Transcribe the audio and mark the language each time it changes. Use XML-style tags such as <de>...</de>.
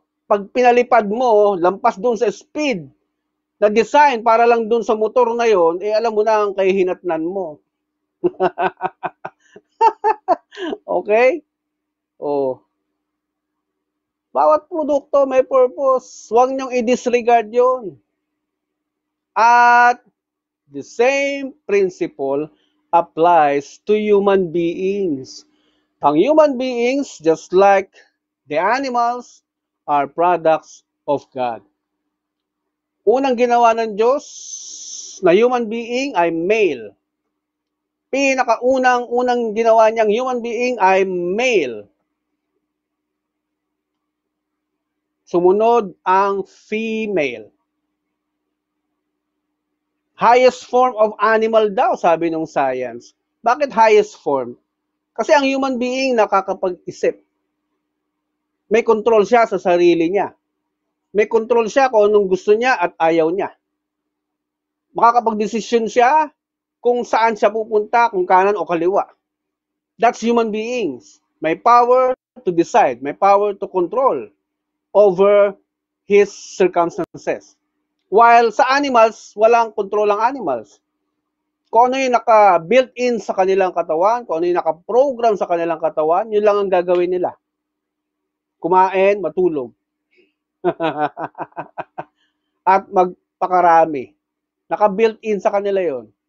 <tl>Pag pinalipad mo, lampas doon sa speed na design para lang doon sa motor na yon, eh alam mo na ang kahihinatnan mo. Okay? Oh. Bawat produkto may purpose. Huwag niyong i-disregard yon. At</tl> <en>the same principle applies to human beings.</en> <tl>Ang</tl> <en>human beings, just like the animals, are products of God.</en> <tl>Unang ginawa ng Diyos na human being ay male. Pinakaunang ginawa niyang human being ay male. Sumunod ang female.</tl> <en>Highest form of animal</en> <tl>daw, sabi ng</tl> <en>science.</en> <tl>Bakit highest form? Kasi ang human being nakakapag-isip. May control siya sa sarili niya. May control siya kung anong gusto niya at ayaw niya. Makakapag-desisyon siya kung saan siya pupunta, kung kanan o kaliwa.</tl> <en>That's human beings.</en> <tl>May</tl> <en>power to decide.</en> <tl>May</tl> <en>power to control over his circumstances.</en> <tl>While sa animals, walang control ang animals. Kung ano yung naka-built-in sa kanilang katawan, kung ano yung naka-program sa kanilang katawan, yun lang ang gagawin nila. Kumain, matulog. At magpakarami. Naka-built-in sa kanila yon.</tl>